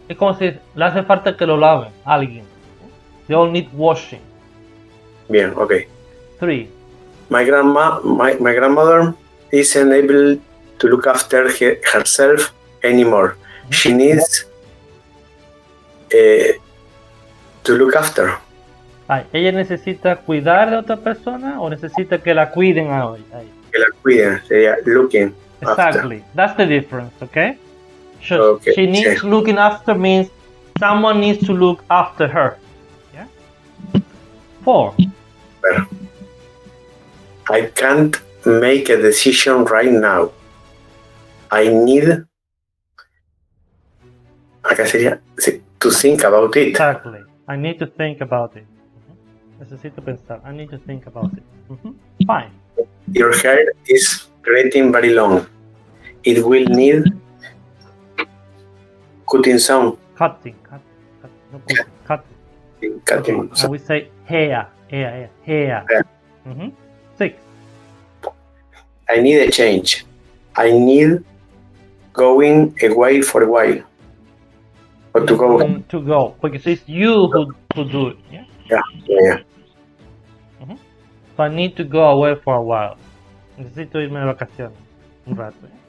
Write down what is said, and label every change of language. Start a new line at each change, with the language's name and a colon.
Spanish: Es como si le hace falta que lo laven a alguien.
English: They all need washing.
Spanish: Bien, okay.
English: 3. My grandmother isn't able to look after herself anymore. She needs to look after.
Spanish: ¿Ella necesita cuidar de otra persona o necesita que la cuiden a ella? Que la cuiden, sería
English: looking exactly. After. That's the difference, okay? She needs looking after means someone needs to look after her. Yeah? 4. Well, I can't make a decision right now. I need,
Spanish: acá sería,
English: to think about it. Exactly. I need to think about it.
Spanish: Necesito pensar.
English: I need to think about it. 5. Your hair is getting very long. It will need cutting some. Cutting. No cutting. So we say hair. Hair. 6. I need a change. I need going away for a while. Or to go. To go. Because it's you who do it. Yeah. Yeah. So I need to go away for a while.
Spanish: Necesito irme de vacaciones un rato.